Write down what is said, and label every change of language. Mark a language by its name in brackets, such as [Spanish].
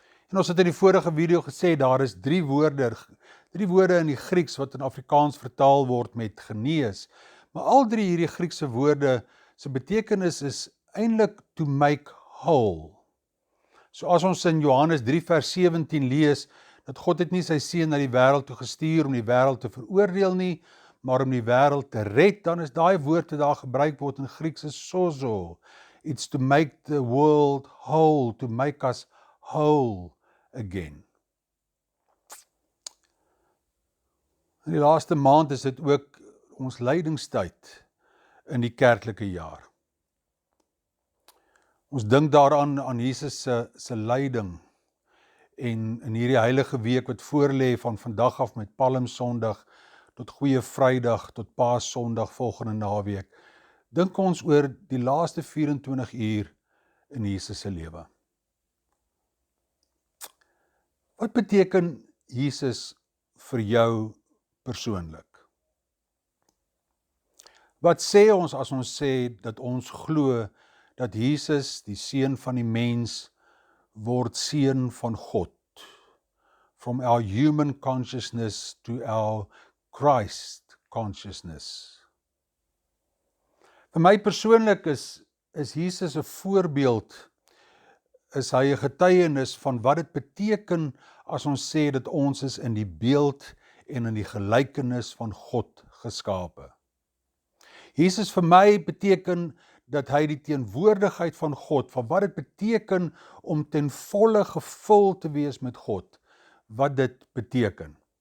[Afrikaans] En ons het in die vorige video gesê, daar is drie woorde in die Grieks wat in Afrikaans vertaal word met genees, maar al drie hierdie Griekse woorde se betekenis is eintlik [English] to make whole. [Afrikaans] So as ons in Johannes 3 vers 17 lees, dat God het nie sy seun na die wêreld toe gestuur om die wêreld te veroordeel nie, maar om die wêreld te red, dan is daai woord wat daar gebruik word in Grieks is sozo. [English] It's to make the world whole, to make us whole again. [Afrikaans] In die laaste maand is dit ook ons lydingstyd in die kerklike jaar. Ons dink daaraan aan Jesus se lyding, en in hierdie heilige week wat voorlê van vandag af met Palmsondag tot Goeie Vrydag tot Paasondag volgende naweek, dink ons oor die laaste 24 uur in Jesus se lewe. Wat beteken Jesus vir jou persoonlik? Wat sê ons as ons sê dat ons glo dat Jesus, die seun van die mens, word seun van God? [English] From our human consciousness to our Christ consciousness. [Afrikaans] Vir my persoonlik is Jesus 'n voorbeeld, is hy 'n getuienis van wat dit beteken as ons sê dat ons is in die beeld en in die gelykenis van God geskape. Jesus vir my beteken dat hy die teenwoordigheid van God, van wat dit beteken om ten volle gevul te wees met God, wat dit beteken.